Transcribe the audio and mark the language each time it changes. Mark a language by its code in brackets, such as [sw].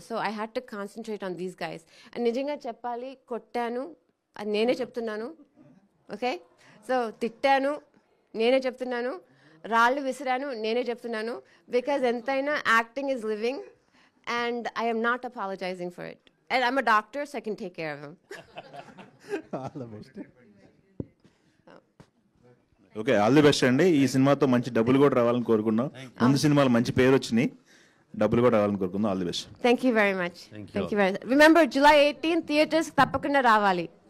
[en] So I had to concentrate on these guys. And [te] నిజంగా చెప్పాలి, కొట్టాను, అది నేనే చెప్తున్నాను. ఓకే, సో తిట్టాను, నేనే చెప్తున్నాను. రాళ్ళు విసిరాను, నేనే చెప్తున్నాను. [en] Because ఎంతైనా acting is living and I am not apologizing for it. And I'm a doctor, so I can take care of him. All the best. [te] Okay, [en] all the best [te] అండి. ఈ సినిమాతో మంచి డబ్బులు కూడా రావాలని కోరుకున్నాం. ముందు సినిమాలు మంచి పేరు వచ్చినాయి, డబ్బులు కూడా రావాలని కోరుకుందాం. All the best. [en] Thank you very much. Thank you very much. Remember, July 18th [te] theatres తప్పకుండా రావాలి.